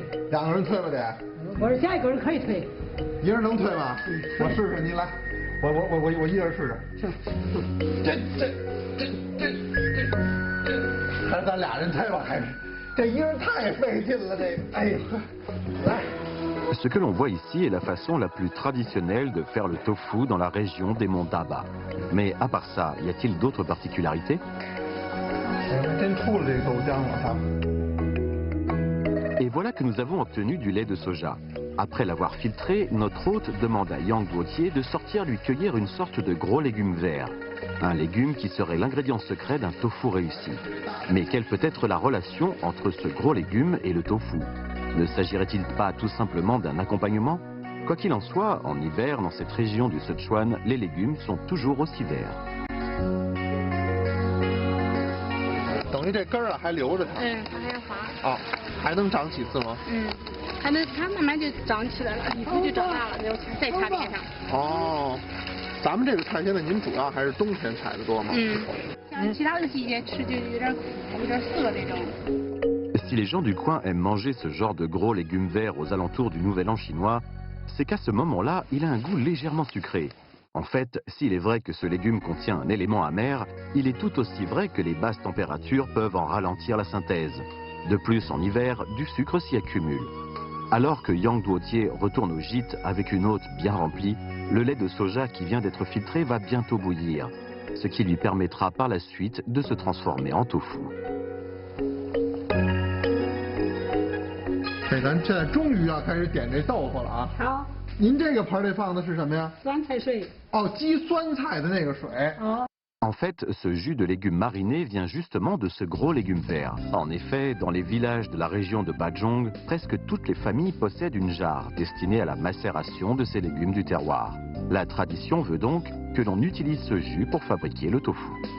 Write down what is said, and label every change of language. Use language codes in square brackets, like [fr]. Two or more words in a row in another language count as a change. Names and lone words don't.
[zh] 2 个人推吧得？我说下一个人可以推。一人能推吗？我试试，您来。我一人试试。还是咱俩人推吧，还是这一人太费劲了，这哎呀，来。 [fr] Ce que l'on voit ici est la façon la plus traditionnelle de faire le tofu dans la région des monts Daba. Mais à part ça, y a-t-il d'autres particularités? Et voilà que nous avons obtenu du lait de soja. Après l'avoir filtré, notre hôte demande à Yang Duotier de sortir lui cueillir une sorte de gros légume vert. Un légume qui serait l'ingrédient secret d'un tofu réussi. Mais quelle peut être la relation entre ce gros légume et le tofu? Ne s'agirait-il pas tout simplement d'un accompagnement? Quoi qu'il en soit, en hiver, dans cette région du Sichuan, les légumes sont toujours aussi verts. [zh] 等于这根儿啊还留着它。它还要发。啊，还能长几次吗？它慢慢就长起来了，一会就长大了，然后再插边上。哦，咱们这个菜现在您主要还是冬天采的多吗？像其他的季节吃就有点苦，有点涩这种。 [fr] Si les gens du coin aiment manger ce genre de gros légumes verts aux alentours du Nouvel An chinois, c'est qu'à ce moment-là, il a un goût légèrement sucré. En fait, s'il est vrai que ce légume contient un élément amer, il est tout aussi vrai que les basses températures peuvent en ralentir la synthèse. De plus, en hiver, du sucre s'y accumule. Alors que Yang Duotier retourne au gîte avec une hôte bien remplie, le lait de soja qui vient d'être filtré va bientôt bouillir, ce qui lui permettra par la suite de se transformer en tofu. [zh] 咱现在终于要开始点这豆腐了啊！好，您这个盆里放的是什么呀？酸菜水。哦，鸡酸菜的那个水。哦。 [fr] En fait, ce jus de légumes marinés vient justement de ce gros légume vert. En effet, dans les villages de la région de Bajong, presque toutes les familles possèdent une jarre destinée à la macération de ces légumes du terroir. La tradition veut donc que l'on utilise ce jus pour fabriquer le tofu.